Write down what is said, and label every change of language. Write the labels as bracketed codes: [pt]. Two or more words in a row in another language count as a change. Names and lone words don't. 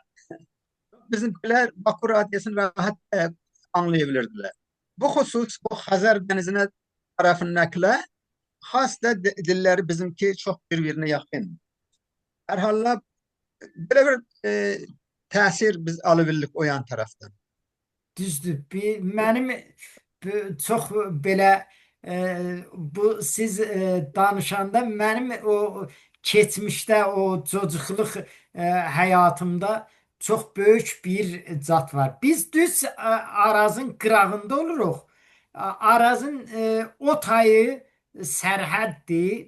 [tr] Bizimkiler Baku Radyosu'nu rahat anlayabilirdiler. Bu husus, bu Hazar Denizi'ne tarafındakiler has da dilleri bizimki çok birbirine yakın. Herhalde böyle bir tesir biz alabildik o yan taraftan. [az] Düzdür. Mənim çox belə bu siz danışanda mənim o keçmişdə o çocuqluq həyatımda çox böyük bir zat var. Biz düz Arazın qırağında oluruq. Arazın o tayı sərhəddir.